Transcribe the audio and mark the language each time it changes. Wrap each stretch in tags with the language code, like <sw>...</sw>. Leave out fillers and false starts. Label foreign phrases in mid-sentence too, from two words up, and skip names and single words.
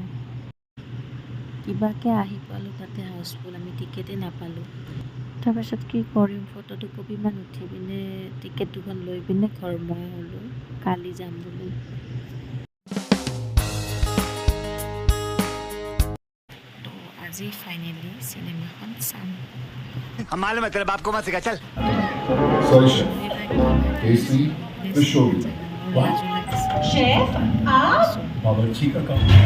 <as>কিবাকৈ আহি পালোঁ, তাতে হাউচফুল, আমি টিকেটেই নাপালোঁ। তাৰপাছত কি কৰিম, ফটো দুকপিমান উঠি পিনে টিকেট দুখন লৈ পিনে ঘৰ মই হ'লোঁ, কালি যাম বুলি। তো আজি ফাইনেলি চিনেমাখন চাম।</as> <hi>मालूम है तेरे बाप को मत सिखा चल। शेफ आप बावर्ची का काम।</hi>